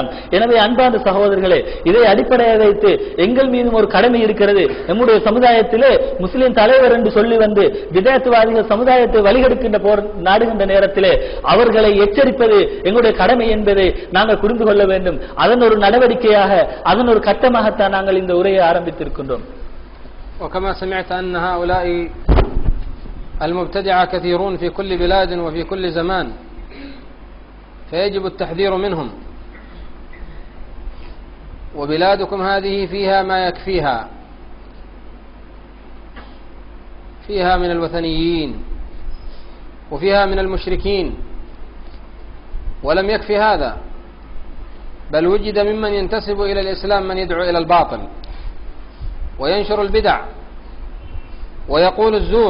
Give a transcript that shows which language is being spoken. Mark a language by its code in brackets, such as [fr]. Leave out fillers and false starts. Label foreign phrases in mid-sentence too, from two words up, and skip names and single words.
[ta] எனவே அன்பார்ந்த சகோதரர்களே, இதை அடிப்படையாக வைத்து எங்கள் மீதும் ஒரு கடமை இருக்கிறது. நம்முடைய சமுதாயத்திலே முஸ்லிம் தலைவர் என்று சொல்லி வந்து விதேயத்துவாதிகள் சமுதாயத்தை வழிகெடுக்கின்ற நாடுகின்ற நேரத்திலே அவர்களை எச்சரிப்பது எங்களுடைய கடமை என்பதை நாங்கள் புரிந்து கொள்ள வேண்டும். அதன் ஒரு நடவடிக்கையாக, அதன் ஒரு கட்டமாகத்தான் நாங்கள் இந்த உரையை ஆரம்பித்திருக்கின்றோம். [ar] وكما سمعت أن هؤلاء المبتدعة كثيرون في كل بلاد وفي كل زمان، فيجب التحذير منهم. وبلادكم هذه فيها ما يكفيها، فيها من الوثنيين وفيها من المشركين، ولم يكفي هذا، بل وجد ممن ينتسب إلى الإسلام من يدعو إلى الباطل وينشر البدع ويقول الزور.